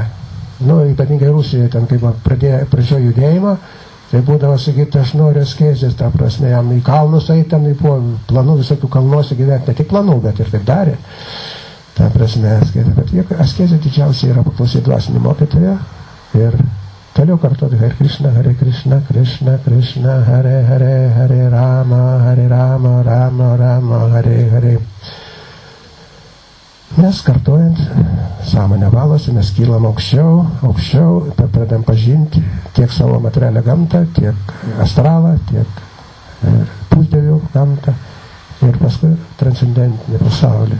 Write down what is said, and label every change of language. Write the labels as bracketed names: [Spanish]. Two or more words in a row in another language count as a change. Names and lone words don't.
[Lithuanian] Nu, ypatingai Rusijoje, ten kaip pradėjo judėjimą, tai būdavo sakyti, aš noriu askezės, ta prasme, jam į kalnus eiti, ten buvo planų visokių kalnuose gyventi, ne tik planų, bet ir taip darė. Ta prasme, askezė, bet askezė didžiausia yra paklausyti dvasinį mokytoją ir toliau kartuoti [Sanskrit] Hare Krishna, Krishna Krishna, Hare Hare, Hare Rama, Rama Rama, Hare Hare. [Lithuanian] Mes kartuojant, sąmonę valosi, mes kylam aukščiau, pradedam pažinti tiek savo materialią gamtą, tiek astralą, tiek pusdievių gamtą ir paskui transcendentinį pasaulį.